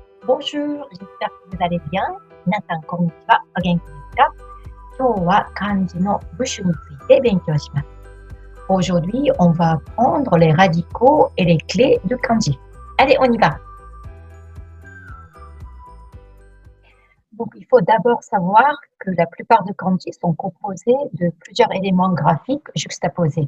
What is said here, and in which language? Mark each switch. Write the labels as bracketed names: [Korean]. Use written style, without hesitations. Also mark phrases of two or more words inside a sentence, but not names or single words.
[French] Bonjour, j'espère que vous allez bien. [Japanese] 皆さん、こんにちは。お元気ですか？今日は漢字の部首について勉強します。 [French] Aujourd'hui, on va apprendre les radicaux et les clés de kanji. Allez, on y va. Donc, il faut d'abord savoir que la plupart des kanji sont composés de plusieurs éléments graphiques juxtaposés.